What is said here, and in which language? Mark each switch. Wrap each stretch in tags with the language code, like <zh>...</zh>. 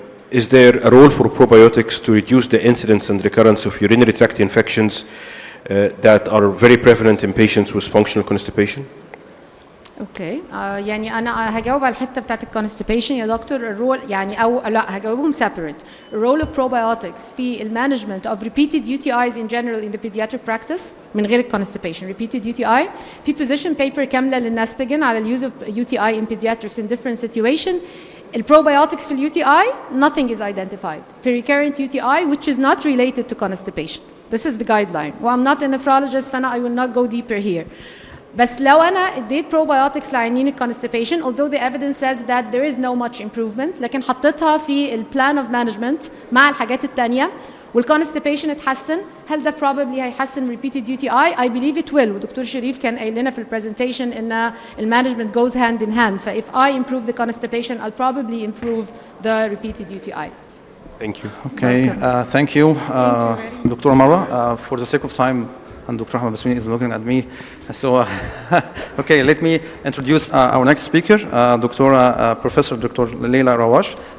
<en>Is there a role for probiotics to reduce the incidence and recurrence of urinary tract infections that are very prevalent in patients with functional constipation?</en> <ar>اوكي يعني انا هجاوب على الحته بتاعت الكونستيبيشن يا دكتور. الرول يعني او لا هجاوبهم سيبريت. الرول اوف</ar> <en>probiotics</en> <ar>في المانجمنت اوف</ar> <en>repeated UTIs in general in the pediatric practice</en> <ar>من غير الكونستيبيشن.</ar> <en>repeated UTI في position paper</en> <ar>كامله للناسبيجن على اليوز اوف</ar> <en>UTI in pediatrics in different situation.</en> <ar>البروبيوتكس في اليو تي اي</ar> <en>nothing is identified في recurrent UTI which is not related to constipation. This is the guideline. I'm not a nephrologist فانا I will not go deeper here.</en> <ar>بس لو انا اديت</ar> <en>probiotics</en> <ar>لعيانين ال</ar> <en>constipation although the evidence says that there is no much improvement</en> <ar>لكن حطيتها في البلان اوف مانجمنت مع الحاجات الثانيه</ar> <en>والconstipation</en> <ar>اتحسن هل ده</ar> <en>probably</en> <ar>هيحسن</ar> <en>repeated UTI؟ I believe it will.</en> <ar>ودكتور شريف كان قايل لنا في البرزنتيشن ان المانجمنت</ar> <en>goes hand in hand. ف if I improve the constipation I'll probably improve the repeated UTI. Thank you. Okay, thank you, Dr. Marwa. For the sake of time, and Dr. Ahmed Bassouni is looking at me. So, okay, let me introduce our next speaker, Professor Dr. Leila Rawash.</en>